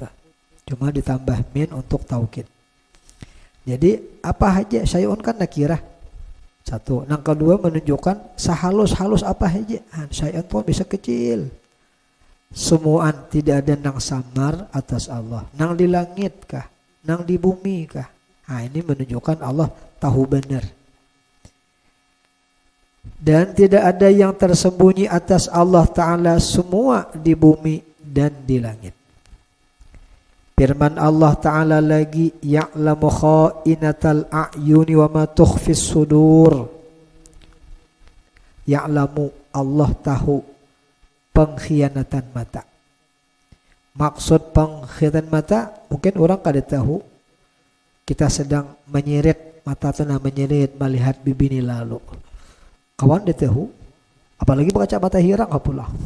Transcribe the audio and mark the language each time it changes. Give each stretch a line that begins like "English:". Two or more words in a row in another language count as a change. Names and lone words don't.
Indonesian: Cuma ditambah min untuk taukid. Jadi apa aja syai'un kan nakirah. Satu.
Banjar: Nang kedua menunjukkan sehalus-halus apa aja.
Indonesian: Syai'un pun bisa kecil.
Banjar: Semuaan tidak ada nang samar atas Allah. Nang di langit kah? Nang di bumi kah? Nah, ini menunjukkan Allah tahu benar.
Indonesian: Dan tidak ada yang tersembunyi atas Allah Ta'ala, semua di bumi dan di langit. Firman Allah Ta'ala lagi,
Arabic: ya'lamu kha'inatal a'yuni wa ma tukhfis sudur.
Indonesian: Ya'lamu, Allah tahu pengkhianatan mata.
Banjar: Maksud pengkhianatan mata, mungkin orang kada tahu. Kita sedang menyirit, mata itu menyirit melihat bibini lalu. Kawan dia tahu, apalagi berkacamata hirang pula.